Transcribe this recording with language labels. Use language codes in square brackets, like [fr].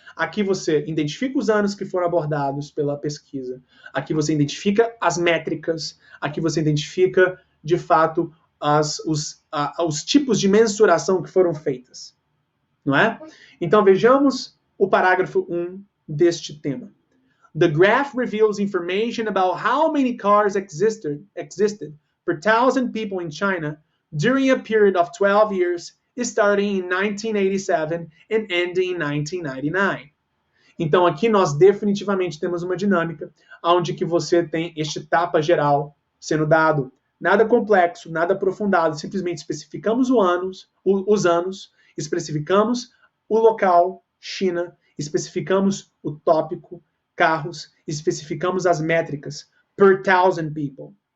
[pt] Aqui você identifica os anos que foram abordados pela pesquisa. Aqui você identifica as métricas. Aqui você identifica, de fato, os tipos de mensuração que foram feitas, não é? Então vejamos o parágrafo 1 deste tema. [en] The graph reveals information about how many cars existed per 1,000 people in China during a period of 12 years, starting in 1987 and ending in 1999. [pt] Então aqui nós definitivamente temos uma dinâmica onde que você tem este tapa geral sendo dado. Nada complexo, nada aprofundado, simplesmente especificamos os anos, especificamos o local, China, especificamos o tópico, carros, especificamos as métricas, [en] per 1,000 people.